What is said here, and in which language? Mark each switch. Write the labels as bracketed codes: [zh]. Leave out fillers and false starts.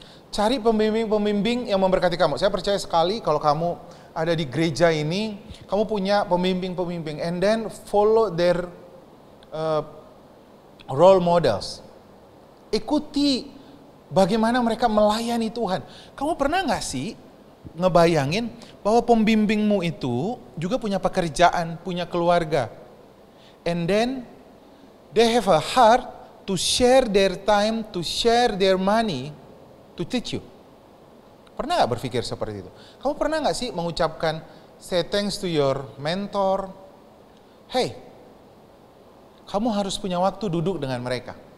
[id] Cari pembimbing-pembimbing yang memberkati kamu. Saya percaya sekali kalau kamu ada di gereja ini, kamu punya pembimbing-pembimbing, [en] and then follow their role models. [id] Ikuti bagaimana mereka melayani Tuhan. Kamu pernah gak sih ngebayangin bahwa pembimbingmu itu juga punya pekerjaan, punya keluarga. [en] And then they have a heart to share their time, to share their money, to teach you. [id] Pernah gak berpikir seperti itu? Kamu pernah gak sih mengucapkan, [en] say thanks to your mentor. [id] Hey, kamu harus punya waktu duduk dengan mereka.